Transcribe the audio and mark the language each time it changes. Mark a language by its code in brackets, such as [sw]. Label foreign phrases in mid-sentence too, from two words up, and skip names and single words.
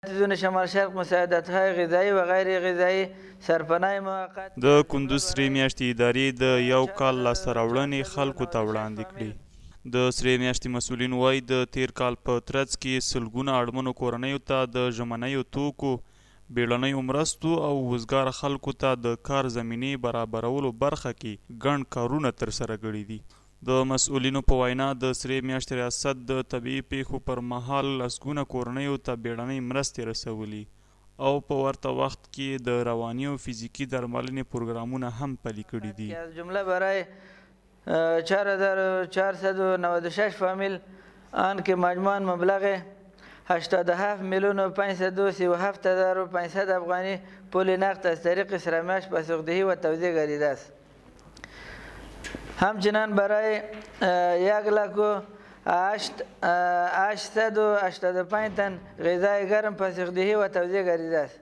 [fa] دون شمال شرق مساعدت‌های غذایی و غیر غذایی سرپناه موقت [ps] د کندوز سرې میاشتې ادارې د یو کال لاسته راوړنې خلکو ته وړاندې کړي. د سرې میاشتې مسؤلین وایي د تیر کال په ترڅ کې سلګونه اړمنو کورنیو ته د ژمنیو توکو، بیړنیو مرستو او وزګار خلکو ته د کار زمینې برابرولو برخه کې ګڼ کارونه ترسره کړي دي. د مسؤلینو په وینا د سرې میاشتې ریاست د طبیعي پیښو پر مهال لسګونه کورنیو ته بیړنۍ مرستې رسولي او په ورته وخت کې د رواني او فزیکي درملنې پروګرامونه هم پلي کړي دي. [fa] از جمله برای 4496 فامیل آن که مجموعاً مبلغ 87,537,500 افغانی پول نقد از طریق سرمیاش پاسخدهی و توزیع گردیده است. همچنین برای 1,0885 تن غذای گرم پاسخدهی و توزیع گردیده است.